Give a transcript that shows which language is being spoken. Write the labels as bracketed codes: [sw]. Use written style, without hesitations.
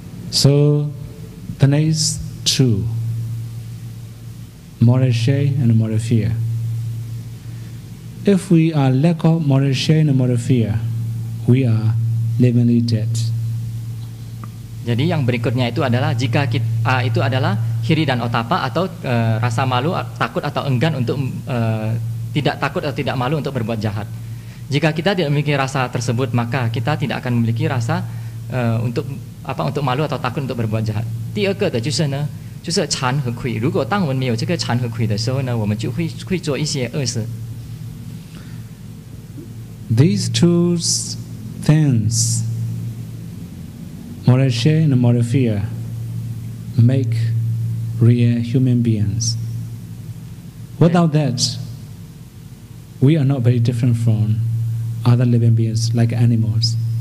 [en] So the next two, moral shame and moral fear. If we are lack of moral shame and moral fear, we are livingly dead. [id] Jadi yang berikutnya itu adalah jika kita itu adalah hiri dan otapa atau rasa malu, takut atau enggan untuk tidak takut atau tidak malu untuk berbuat jahat. Jika kita tidak memiliki rasa tersebut, maka kita tidak akan memiliki rasa untuk malu atau takut untuk berbuat jahat. [zh] 第二个的就是呢，就是惭和愧。如果当我们没有这个惭和愧的时候呢，我们就会做一些恶事。 [en] These two things, moral shame and moral fear, make real human beings. Without that, we are not very different from other living beings like animals.